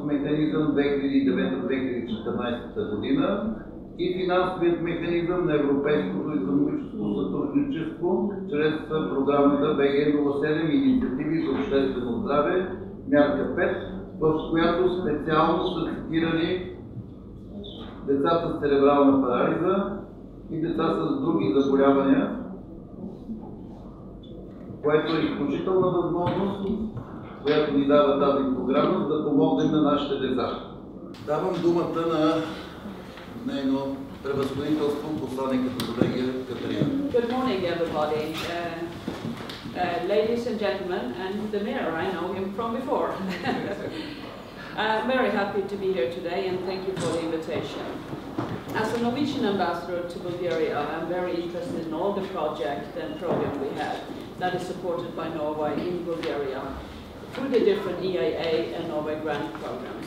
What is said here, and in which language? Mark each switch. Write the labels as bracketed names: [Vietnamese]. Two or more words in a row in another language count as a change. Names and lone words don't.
[Bulgarian] механизъм 2009-2014 година и финансовият механизъм на Европейското икономическо сътрудничество чрез програмата БГ-07 инициативи за обществено здраве, мярка 5, в която специално са цитирани децата с церебрална парализа и деца с други заболявания, което е изключителна възможност, която ни дава тази програма, за да помогнем на нашите деца. Давам думата на нейно превъзходителство, посланникът на Норвегия Катерина. [English] Good morning, everybody. Ladies and gentlemen, and the mayor, I know him from before. I'm very happy to be here today and thank you for the invitation. As a Norwegian ambassador to Bulgaria, I'm very interested in all the projects and programs we have that is supported by Norway in Bulgaria through the different EIA and Norway grant programs.